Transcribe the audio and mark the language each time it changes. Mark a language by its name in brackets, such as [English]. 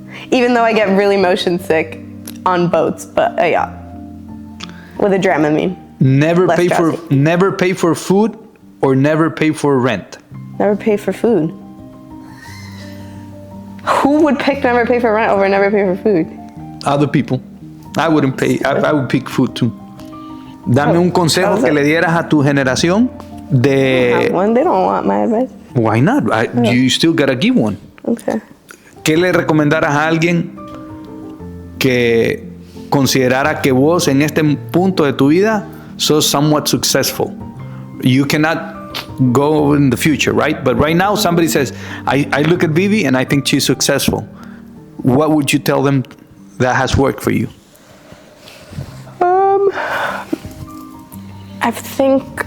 [English] Even though I get really motion sick on boats, but a yacht. With a Dramamine. Never Less pay for food or never pay for rent. Never pay for food. Who would pick never pay for rent over never pay for food? Other people. I wouldn't pay. I would pick food too. [Spanish] Dame un consejo que le dieras a tu generación de... [English] One, they don't want my advice. Why not? You still gotta give one. Okay. [Spanish] ¿Qué le recomendaras a alguien que considerara que vos en este punto de tu vida sos [English] somewhat successful? You cannot go in the future, right? But right now somebody says, I look at Vivi and I think she's successful. What would you tell them that has worked for you? I think